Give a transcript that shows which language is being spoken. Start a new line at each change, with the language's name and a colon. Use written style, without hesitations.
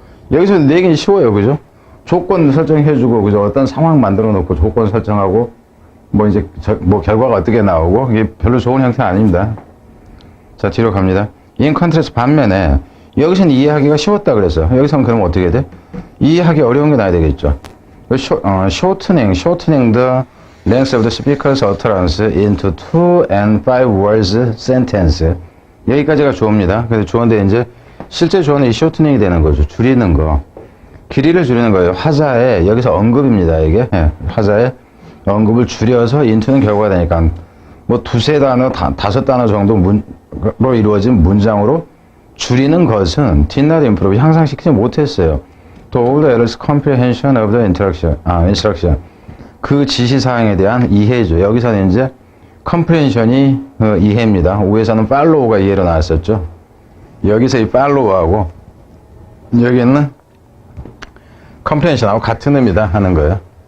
Korean: 여기서 내기는 쉬워요, 그죠? 조건 설정해주고, 그죠? 어떤 상황 만들어 놓고 조건 설정하고, 뭐 이제, 결과가 어떻게 나오고, 이게 별로 좋은 형태 아닙니다. 자, 뒤로 갑니다.
English: in contrast
Korean: 반면에, 여기서는 이해하기가 쉬웠다 그랬어요. 여기서는 그럼 어떻게 돼? 이해하기 어려운 게 나야 되겠죠.
English: shortening the length of the speaker's utterance into 2 and 5 words sentence.
Korean: 여기까지가 주어입니다. 그래서 주어인데 이제 실제 주어는 이 shortening이 되는 거죠. 줄이는 거. 길이를 줄이는 거예요. 화자에, 여기서 언급입니다. 이게. 화자에 언급을 줄여서 into는 결과가 되니까 뭐 두세 단어, 다섯 단어 정도로 이루어진 문장으로 줄이는 것은
English: did not improve,
Korean: 향상시키지 못했어요.
English: To all the adults' comprehension of the instruction.
Korean: 그 지시사항에 대한 이해죠. 여기서는 이제 comprehension이 이해입니다. 위에서는 follow가 이해로 나왔었죠. 여기서 이 follow하고 여기는 comprehension하고 같은 의미다 하는 거예요.